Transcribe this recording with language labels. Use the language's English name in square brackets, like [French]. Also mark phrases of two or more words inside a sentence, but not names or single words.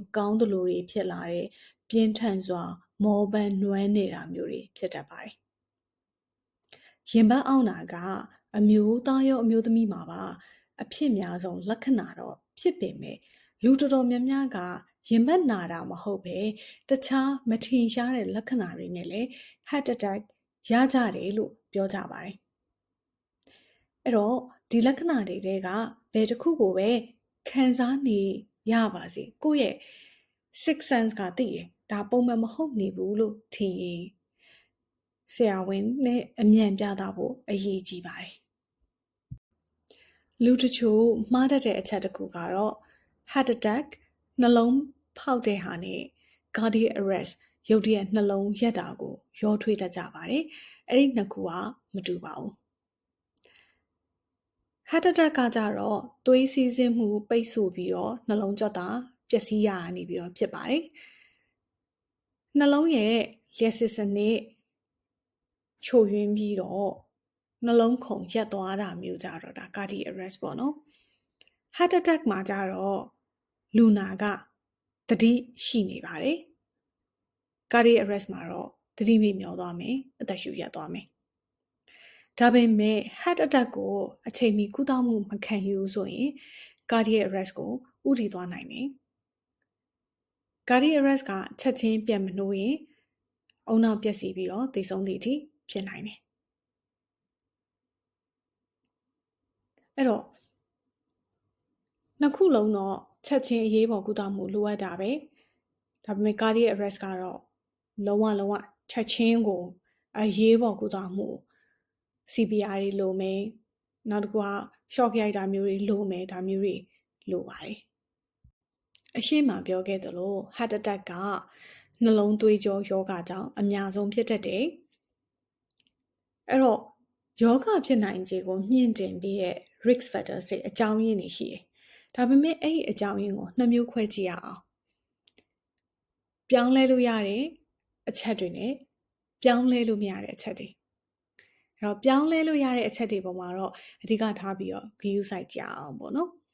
[Burmese] ကောင်းသလိုတွေဖြစ်လာတယ်ပြင်းထန်စွာမောပန်းနွမ်းနေတာမျိုးတွေဖြစ်တတ်ပါတယ်ရင်ဘတ်အောင့်တာကအမျိုးသားရောအမျိုး သမီးမှာပါအဖြစ်များဆုံးလက္ခဏာတော့ဖြစ်ပေမဲ့လူတော်တော်များများကရင်ဘတ်နာတာမဟုတ်ပဲတခြားမထင်ရှားတဲ့လက္ခဏာတွေနဲ့လည်း [English] heart attack [Burmese] ရကြတယ်လို့ပြောကြပါတယ်အဲ့တော့ဒီလက္ခဏာတွေကဘယ်တစ်ခုကိုပဲခံစားနေရပါစေကိုယ့်ရဲ့ [English] six sense [Burmese] ကသိတယ်ဒါပုံမှန်မဟုတ်နေဘူးလို့ထင်ရင်ဆရာဝန်နဲ့အမြန်ပြသဖို့အရေးကြီးပါတယ် လူတချို့မှားတတ်တဲ့အချက်တစ်ခုကတော့ [English] heart attack [Burmese] နှလုံးဖောက်တဲ့ဟာနဲ့ [English] cardiac arrest [Burmese] ရုတ်တရက်နှလုံးရပ်တာကိုရောထွေးတတ်ကြပါတယ်အဲ့ဒီနှစ်ခုကမတူပါဘူး [English] heart attack [Burmese] ကကြတော့သွေးစီးဆင်းမှုပိတ်ဆို့ပြီးတော့နှလုံးကြွက်တာပျက်စီးရနေပြီးတော့ဖြစ်ပါတယ်နှလုံးရဲ့လျှ က်စစ်စနစ်ချို့ယွင်းပြီးတော့နှလုံးခုန်ရပ်သွားတာမျိုးကြတော့ဒါ [English] cardiac arrest [Burmese] ပေါ့နော် [English] heart attack [Burmese] မှာကြတော့လူနာကသတိရှိနေပါတယ် [English] cardiac arrest [Burmese] မှာတော့သတိမေ့မျောသွားမယ်အသက်ရှူရပ်သွားမယ်ဒါပေမဲ့ [English] heart attack [Burmese] ကိုအချိန်မီကုသမှုမခံယူဆိုရင် [English] cardiac arrest [Burmese] ကိုဥတည်သွားနိုင်တယ် [English] cardiac arrest [Burmese] ကချက်ချင်းပြန်မနှိုးရင်အုံနောက်ပျက်စီးပြီးတော့သေဆုံးသည့်အထိဖြစ်နိုင်တယ် အဲ့တော့နှစ်ခုလုံးတော့ချက်ချင်းအရေးပေါ်ကုသမှုလိုအပ်တာပဲဒါပေမဲ့ [English] cardiac arrest [Burmese] ကတော့လုံးဝချက်ချင်းကိုအရေးပေါ်ကုသမှု CPR တွေလိုမယ် နောက်တစ်ခုက shock ရိုက်တာမျိုးတွေလိုမယ်ဒါမျိုးတွေလိုပါတယ်အရှိမပြောခဲ့သလို [English] heart attack [Burmese] ကနှလုံးသွေး ကြောယောဂကြောင့်အများဆုံးဖြစ်တတ်တယ်အဲ့တော့ယောဂဖြစ်နိုင်ခြေကိုမြင့်တင်ပြီးတဲ့ [English] risk factors [Burmese] တွေအကြောင်းရင်းတွေရှိတယ်ဒါပေမဲ့အဲ့ဒီအကြောင်းရင်းကိုနှစ်မျိုးခွဲကြည့်ရအောင်ပြောင်းလဲလို့ရတဲ့အချက်တွေနဲ့ပြောင်းလဲလို့မရတဲ့အချက်တွေအဲ့တော့ပြောင်းလဲလို့ရတဲ့အချက်တွေပေါ်မှာတော့အဓိကထားပြီးတော့ [English] view site [Burmese] ကြအောင်ပေါ့နော်